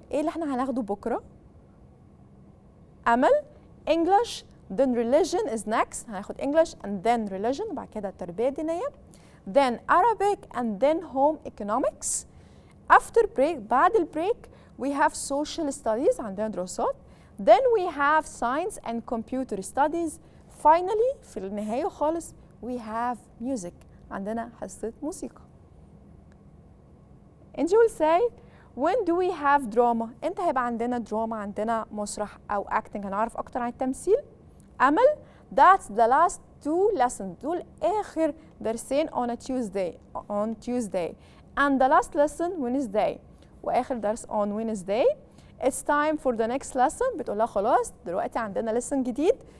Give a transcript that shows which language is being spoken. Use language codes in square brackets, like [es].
[ar] إيه اللي إحنا هناخده بكرة؟ أمل, [en] English, then religion is next. [ar] هناخد [en] English and then religion, [ar] وبعد كده التربية الدينية. [en] Then Arabic and then home economics. After break, [ar] بعد البريك [en] we have social studies, [ar] عندنا دراسات. [en] Then we have science and computer studies. Finally [ar] في النهاية خالص [en] we have music. [ar] عندنا حصة موسيقى. [en] And you will say, when do we have drama؟ [ar] امتى هيبقى عندنا دراما، عندنا مسرح أو acting؟ هنعرف أكتر عن التمثيل. [en] أمل، that's the last two lessons. [ar] دول آخر درسين [en] on a Tuesday. And the last lesson Wednesday. [ar] وآخر درس [en] on Wednesday. It's time for the next lesson. [ar] بتقول لها خلاص دلوقتي عندنا lesson جديد.